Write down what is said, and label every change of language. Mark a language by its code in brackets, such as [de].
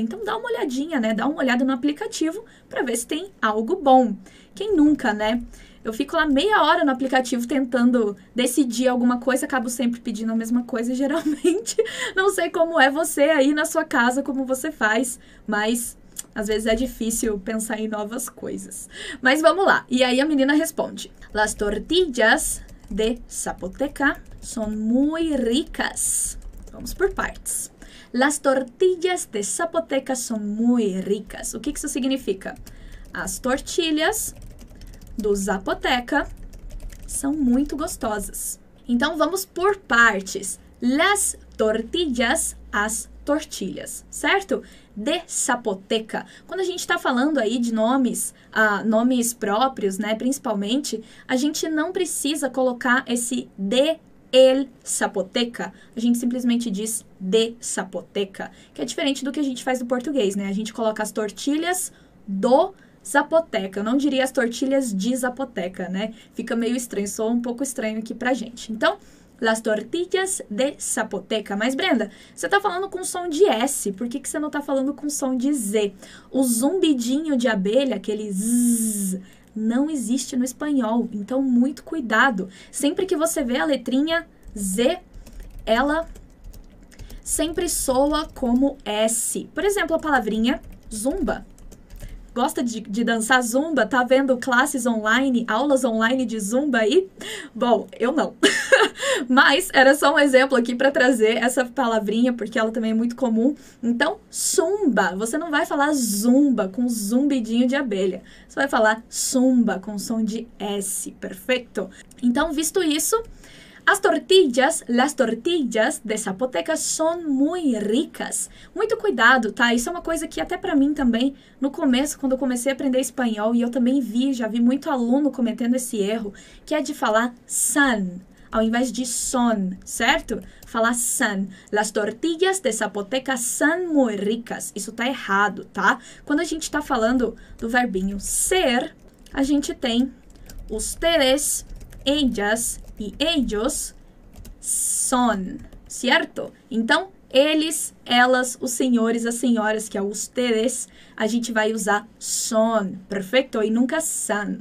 [pt] Então, dá uma olhadinha, né, dá uma olhada no aplicativo pra ver se tem algo bom. Quem nunca, né? Eu fico lá meia hora no aplicativo tentando decidir alguma coisa, acabo sempre pedindo a mesma coisa, geralmente. Não sei como é você aí na sua casa, como você faz, mas às vezes é difícil pensar em novas coisas. Mas vamos lá. E aí a menina responde: [es] Las tortillas de Zapoteca son muy ricas. Vamos por partes. Las tortillas de Zapoteca son muy ricas. [pt] O que isso significa? As tortilhas do Zapoteca são muito gostosas. Então, vamos por partes. [es] Las tortillas, [pt] as tortilhas, certo? De Zapoteca. Quando a gente está falando aí de nomes próprios, né, principalmente, a gente não precisa colocar esse de el Zapoteca. A gente simplesmente diz de Zapoteca, que é diferente do que a gente faz no português, né? A gente coloca as tortilhas do Zapoteca. Eu não diria as tortilhas de Zapoteca, né? Fica meio estranho, soa um pouco estranho aqui pra gente. Então, [es] las tortillas de Zapoteca. [pt] Mas, Brenda, você tá falando com som de S, por que você não tá falando com som de Z? O zumbidinho de abelha, aquele zzz, não existe no espanhol, então muito cuidado. Sempre que você vê a letrinha Z, ela sempre soa como S. Por exemplo, a palavrinha zumba. Gosta de dançar zumba? Tá vendo classes online, aulas online de zumba aí? Bom, eu não. Mas era só um exemplo aqui para trazer essa palavrinha, porque ela também é muito comum. Então, zumba. Você não vai falar zumba com zumbidinho de abelha. Você vai falar zumba com som de S. Perfeito? Então, visto isso, [es] las tortillas de Zapoteca son muy ricas. [pt] Muito cuidado, tá? Isso é uma coisa que até pra mim também, no começo, quando eu comecei a aprender espanhol, e eu também já vi muito aluno cometendo esse erro, que é de falar san, ao invés de son, certo? Falar san. [es] Las tortillas de Zapoteca son muy ricas. [pt] Isso tá errado, tá? Quando a gente tá falando do verbinho ser, a gente tem ustedes, ellas e ellos son, certo? Então, eles, elas, os senhores, as senhoras, que é ustedes, a gente vai usar son, perfeito? E nunca san.